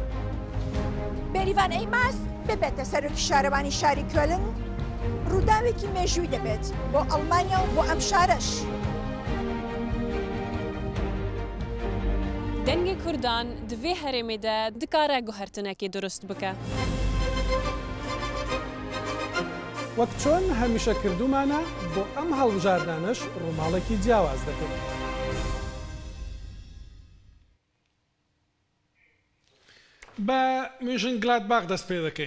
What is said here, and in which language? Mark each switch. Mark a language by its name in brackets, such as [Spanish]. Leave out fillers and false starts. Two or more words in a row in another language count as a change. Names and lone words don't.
[Central Kurdish] Bêrîvan Eymaz bibete serokî şarevanî şarî Köln rûdawekî mejûyî dibêt bo Almanya û bo em şareş. [Kurdish] Dengê Kurdan di vê herêmê de dikare guhertinekê durust bike. [Central Kurdish] وەک چۆن هەمیشە کردومانە بۆ ئەم هەڵبژاردانش ڕووماڵێکی جیاواز دەکەن. بە منشنگلادباخ دەست پێ دەکەین.